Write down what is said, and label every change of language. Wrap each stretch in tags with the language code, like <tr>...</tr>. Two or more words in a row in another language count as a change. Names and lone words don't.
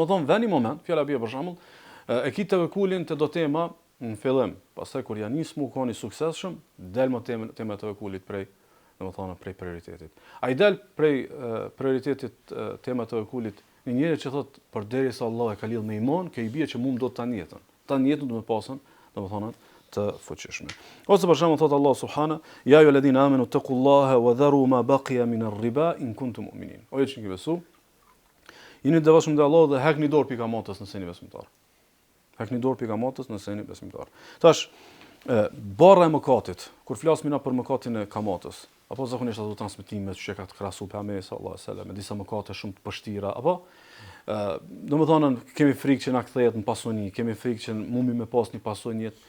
<sq>Domethënë vëni moment, fjala bie për shembull, e ki tevekulin te do tema në fillim, pastaj kur ja nis mu koni suksesshëm, del më tema e tevekulit prej prioritetit. Ai del prej prioritetit tema e tevekulit një njeri që thot përderisa Allah e ka lidh me iman, ke i bie që do të tani jetën. Tani jetën do të pasën, domethënë të fuqishme. Ose për shembull thot</sq> <ar>الله سبحانه يا أيها الذين آمنوا اتقوا الله وذروا ما بقي من الربا إن كنتم مؤمنين.</ar> <sq>O ju që keni besu, jeni devotshëm te Allah dhe hakni dorë pikamotës nëse jeni besimtar. Hakni dorë pikamotës nëse jeni besimtar. Tash barra e mëkatit, kur flasim na për mëkatin e kamatës, apo zakonisht ato transmetime që ka të krahasu pejgamberi</sq> <ar>صلى الله عليه وسلم</ar> <sq>me disa mëkate shumë të vështira, apo domethënë kemi frikë që na kthehet në pasuni, kemi frikë që mumi me pas një pasojë jetë.</sq>